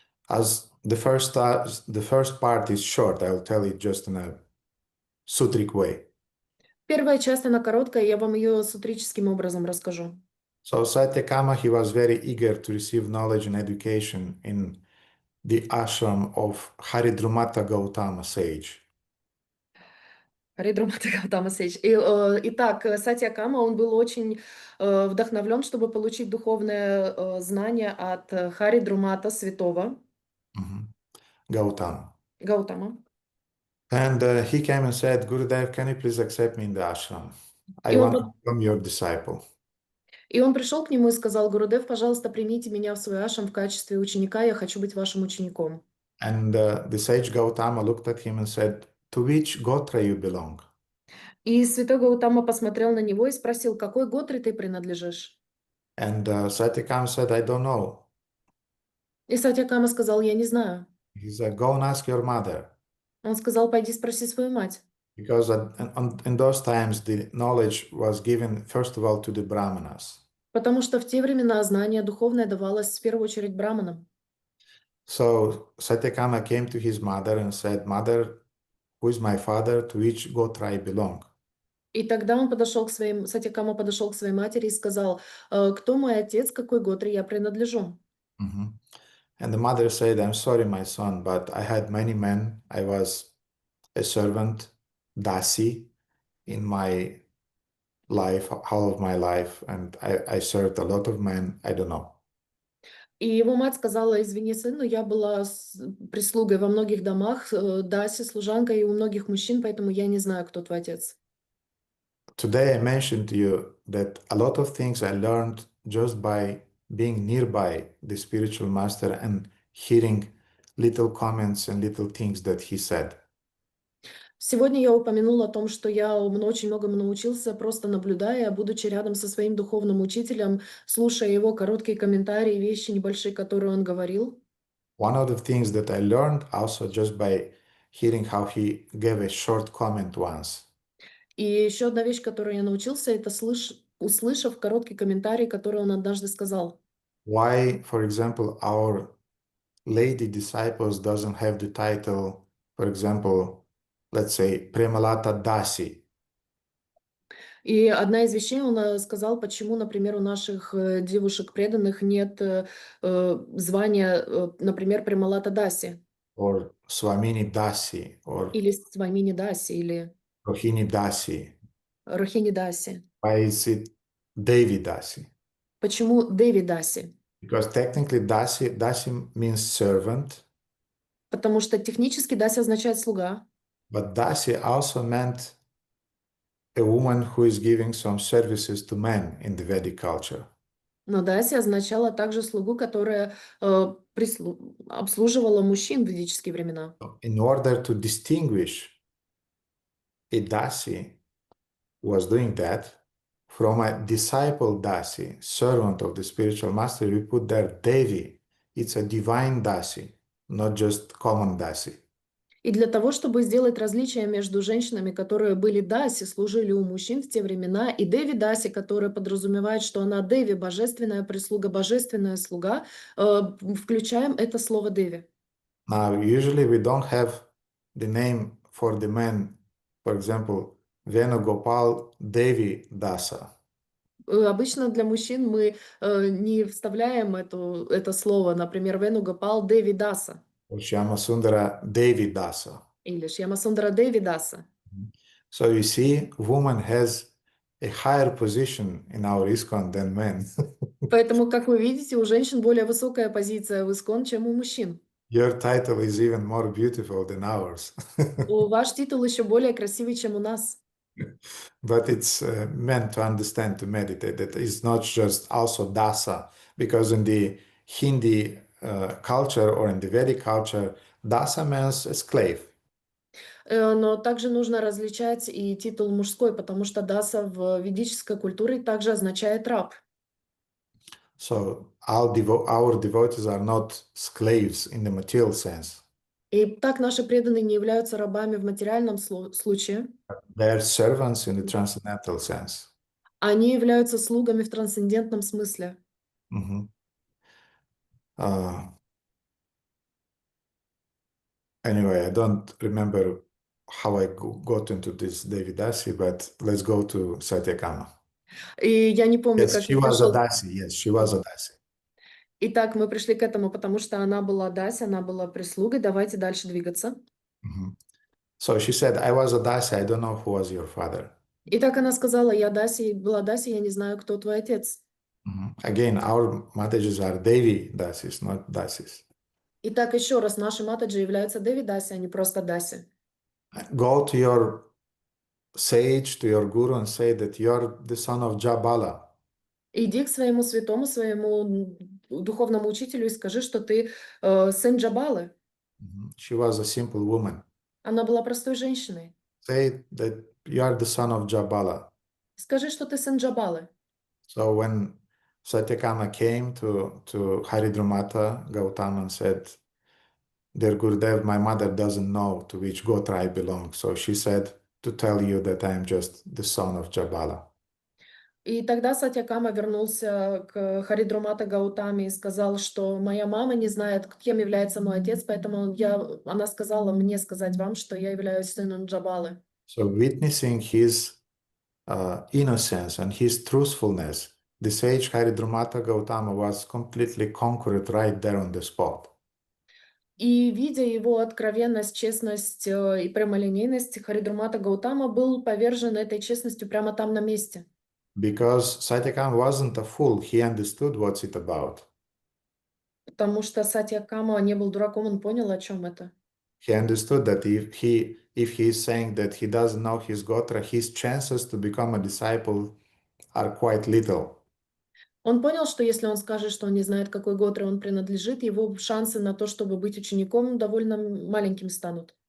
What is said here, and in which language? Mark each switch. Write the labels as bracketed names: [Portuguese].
[English] As the first part is short, I'll tell it just in a sutric way. [Russian] Первая часть, она короткая, я вам ее сутрическим образом расскажу. [English] So Satyakama, he was very eager to receive knowledge and education in the ashram of Haridrumata Gautama sage. [Russian] Харидрамата Гаутама Сейдж. Итак, Сатьякама, он был очень вдохновлен, чтобы получить духовное знание от Харидрамата святого [English] Gautama. [Russian] Гаутама. [English] And he came and said, Gurudev, can you please accept me in the ashram? I [Russian] И он, [English] want to become your disciple. [Russian] и он пришел к нему и сказал: Гурудев, пожалуйста, примите меня в свой ашрам в качестве ученика, я хочу быть вашим учеником. [English] And the sage Gautama looked at him and said, to which gotra you belong? [Russian] И святой Гаутама посмотрел на него и спросил: какой готре ты принадлежишь? [English] And Satyakam said, I don't know. [Russian] И Сатьякама сказал: я не знаю. [English] He said, go and ask your mother. [Russian] Он сказал: пойди спроси свою мать. [English] Because in those times, the knowledge was given, first of all, to the brahmanas. [Russian] Потому что в те времена знание духовное давалось в первую очередь браманам. [English] So Satyakama came to his mother and said, Mother, who is my father, to which gotra I belong? [Russian] И тогда он подошел к Сатьякама подошел к своей матери и сказал: кто мой отец, какой готре я принадлежу? [English] And the mother said, I'm sorry, my son, but I had many men. I was a servant, dasi, in my life, all of my life, and I served a lot of men. I don't know. [Russian] И его мать сказала: извини, сын, но я была прислугой во многих домах, даси, служанкой и у многих мужчин, поэтому я не знаю, кто твой отец. [English] Today I mentioned to you that a lot of things I learned just by being nearby the spiritual master and hearing little comments and little things that he said. [Russian] Сегодня я упомянула о том, что я очень многому научился, просто наблюдая, будучи рядом со своим духовным учителем, слушая его короткие комментарии, вещи небольшие, которые он говорил. [English] One of the things that I learned also just by hearing how he gave a short comment once. [Russian] И еще одна вещь, которую я научился, это услышав короткий комментарий, который он однажды сказал. [English] Why, for example, our lady disciples doesn't have the title, for example, let's say, Premalata Dasi. [Russian] И одна из вещей он сказал, почему, например, у наших девушек преданных нет звания, например, Премалата Даси. [English] Or Swamini Dasi, or [Russian] Или Свамини Даси, или [English] Rohini Dasi. [Russian] Рохини Даси. [English] Why is it Devi Dasi? [Russian] Почему Деви Даси? [English] Because technically Dasi means servant, [Russian] Потому что технически Даси означает слуга. [English] but Dasi also meant a woman who is giving some services to men in the Vedic culture. [Russian] Но Даси означала также слугу, которая обслуживала мужчин в ведические времена. [English] In order to distinguish a Dasi who was doing that from a disciple Dasi, servant of the spiritual master, we put there Devi. It's a divine Dasi, not just common Dasi. [Russian] И для того, чтобы сделать различие между женщинами, которые были даси, служили у мужчин в те времена, и Деви Даси, которая подразумевает, что она Деви, божественная прислуга, божественная слуга, включаем это слово Деви. [English] Now, usually we don't have the name for the men, for example, Venugopal Devi Dasa. [Russian] Обычно для мужчин мы не вставляем это слово, например, Венугопал Деви Даса [English] Or Shyamasundara Devi Dasa. [Russian] или Шьямасундара Деви Даса. [English] So you see, woman has a higher position in our ISKCON than men. [Russian] Поэтому, как вы видите, у женщин более высокая позиция в ИСКОН, чем у мужчин. [English] Your title is even more beautiful than ours. [Russian] Ваш титул еще более красивый, чем у нас. [English] But it's meant to understand, to meditate, that it's not just also dasa, because in the Hindi culture or in the Vedic culture, dasa means a slave. [Russian] Но также нужно различать и титул мужской, потому что даса в ведической культуре также означает раб. [English] So our devotees are not slaves in the material sense. [Russian] И так наши преданные не являются рабами в материальном случае. [English] They are servants in the transcendental sense. [Russian] Они являются слугами в трансцендентном смысле. [English] Anyway, I don't remember how I got into this Devi Dasi, but let's go to Satyakama. [Russian] И я не помню, [English] Yes, [Russian] как [English] she [Russian] я [English] was a [Russian] пришел. [English] Dasi. Yes, she was a Dasi. [Russian] Итак, мы пришли к этому, потому что она была даси, она была прислугой. Давайте дальше двигаться. [English] So she said, I was a Dasi, I don't know who was your father. [Russian] И так она сказала, я Даси, была Даси, я не знаю, кто твой отец. [English] Again, our Matajas are Devi Dasis, not Dasis. [Russian] Итак, еще раз, наши матаджи являются Деви Даси, а не просто Даси. [English] Go to your sage, to your guru and say that you're the son of Jabala. [Russian] Иди к своему святому, своему духовному учителю и скажи, что ты сын Джабалы. [English] She was a simple woman. [Russian] Она была простой женщиной. [English] Say that you are the son of Jabala. [Russian] Скажи, что ты сын Джабалы. [English] So when Satyakama came to Haridrumata Gautama and said, Dear Gurudev, my mother doesn't know to which Gotra I belong. So she said to tell you that I am just the son of Jabala. [Russian] И тогда Сатьякама вернулся к Харидрамата Гаутаме и сказал, что моя мама не знает, кем является мой отец, поэтому она сказала мне сказать вам, что я являюсь сыном Джабалы. [English] So witnessing his innocence and his truthfulness, the sage Haridrumata Gautama was completely conquered right there on the spot. [Russian] И видя его откровенность, честность и прямолинейность, Харидрамата Гаутама был повержен этой честностью прямо там на месте. [English] Because Satyakama wasn't a fool, he understood what's it about. [Russian] Потому что Сатьякама не был дураком, он понял, о чем это. [English] He understood that if he is saying that he doesn't know his Gotra, his chances to become a disciple are quite little. [Russian] Он понял, что если он скажет, что он не знает, какой Готре он принадлежит, его шансы на то, чтобы быть учеником, довольно маленькими станут.